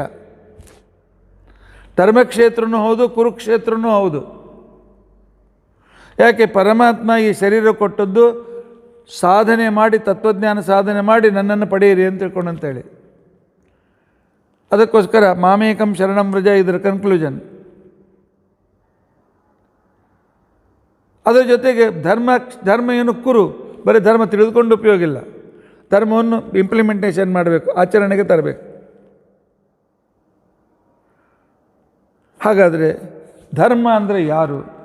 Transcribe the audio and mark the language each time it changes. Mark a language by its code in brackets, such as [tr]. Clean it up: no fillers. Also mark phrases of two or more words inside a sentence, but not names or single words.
[kn] ಧರ್ಮಕ್ಷೇತ್ರನೂ ಹೌದು, ಕುರುಕ್ಷೇತ್ರನೂ ಹೌದು. ಯಾಕೆ? ಪರಮಾತ್ಮ ಈ ಶರೀರ ಕೊಟ್ಟದ್ದು ಸಾಧನೆ ಮಾಡಿ, ತತ್ವಜ್ಞಾನ ಸಾಧನೆ ಮಾಡಿ ನನ್ನನ್ನು ಪಡೆಯಿರಿ ಅಂತ ತಿಳ್ಕೊಂಡಂತೇಳಿ. [sa] ಅದಕ್ಕೋಸ್ಕರ ಮಾಮೇಕಂ ಶರಣಂ ವ್ರಜ, [kn] ಇದರ ಕನ್ಕ್ಲೂಷನ್. ಅದರ ಜೊತೆಗೆ ಧರ್ಮ ಏನು ಕುರು, ಬರೀ ಧರ್ಮ ತಿಳಿದುಕೊಂಡು ಉಪಯೋಗ ಇಲ್ಲ, ಧರ್ಮವನ್ನು ಇಂಪ್ಲಿಮೆಂಟೇಷನ್ ಮಾಡಬೇಕು, ಆಚರಣೆಗೆ ತರಬೇಕು. ಹಾಗಾದರೆ ಧರ್ಮ ಅಂದರೆ ಯಾರು?